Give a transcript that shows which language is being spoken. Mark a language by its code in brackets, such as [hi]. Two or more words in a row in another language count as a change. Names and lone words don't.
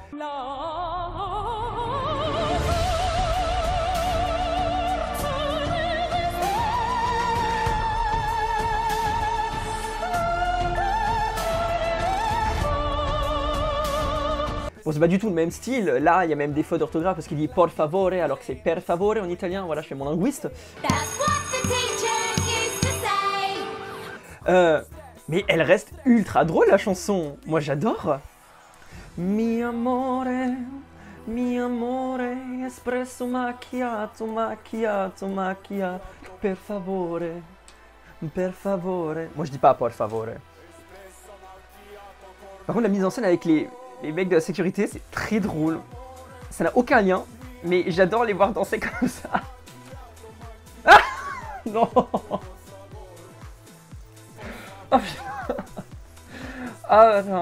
[fr] Bon, c'est pas du tout le même style. Là, il y a même des fautes d'orthographe parce qu'il dit [it] por favore [fr] alors que c'est [it] per favore [fr] en italien. Voilà, je fais mon linguiste. Mais elle reste ultra drôle la chanson. Moi, j'adore. [it] Mi amore, espresso macchiato, macchiato, macchiato, per favore, per favore. [fr] Moi, je dis pas [it] por favore. [fr] Par contre, la mise en scène avec les mecs de la sécurité, c'est très drôle. Ça n'a aucun lien, mais j'adore les voir danser comme ça. Ah non. Oh, ah non.